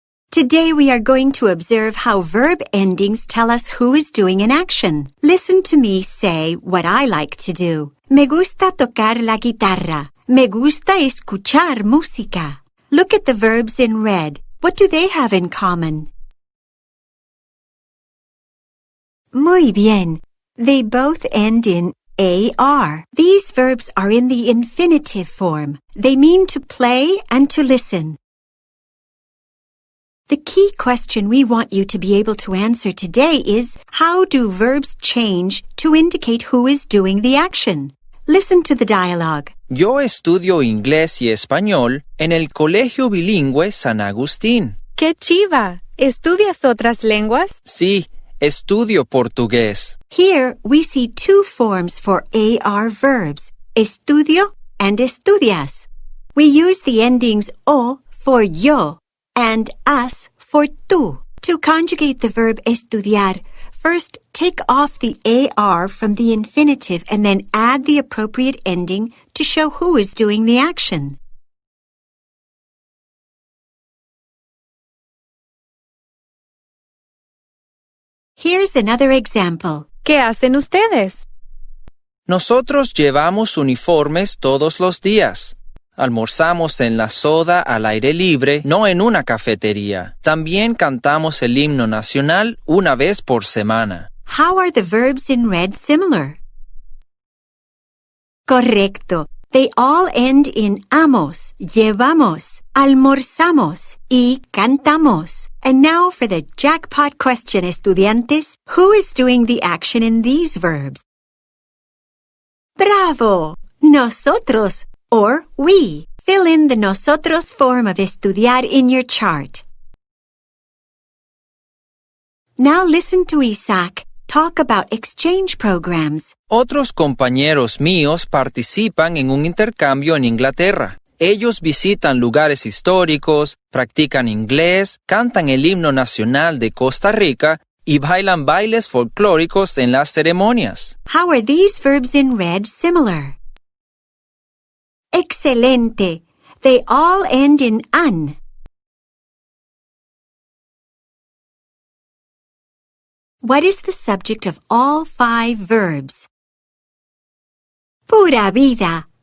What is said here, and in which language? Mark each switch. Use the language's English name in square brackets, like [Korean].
[English] Today we are going to observe how verb endings tell us who is doing an action. Listen to me say what I like to do. [Spanish] Me gusta tocar la guitarra. Me gusta escuchar música. [English] Look at the verbs in red. What do they have in common? [Spanish] Muy bien. [English] They both end in AR. These verbs are in the infinitive form. They mean to play and to listen. The key question we want you to be able to answer today is, how do verbs change to indicate who is doing the action? Listen to the dialogue. [Spanish] Yo estudio inglés y español en el Colegio Bilingüe San Agustín. ¡Qué chiva! ¿Estudias otras lenguas? Sí, estudio portugués. [English] Here we see two forms for AR verbs, estudio and estudias. We use the endings o for yo and as for tú. To conjugate the verb estudiar, first take off the AR from the infinitive and then add the appropriate ending to show who is doing the action. Here's another example. [Spanish] ¿Qué hacen ustedes? Nosotros llevamos uniformes todos los días. Almorzamos en la soda al aire libre, no en una cafetería. También cantamos el himno nacional una vez por semana. [English] How are the verbs in red similar? Correcto. They all end in amos, llevamos, almorzamos y cantamos. And now for the jackpot question, estudiantes. Who is doing the action in these verbs? Bravo! Nosotros or we. Fill in the nosotros form of estudiar in your chart. Now listen to Isaac talk about exchange programs. [Spanish] Otros compañeros míos participan en un intercambio en Inglaterra. Ellos visitan lugares históricos, practican inglés, cantan el himno nacional de Costa Rica y bailan bailes folclóricos en las ceremonias. [English] How are these verbs in red similar? Excelente. They all end in an. What is the subject of all 5 verbs? [Spanish] Pura vida.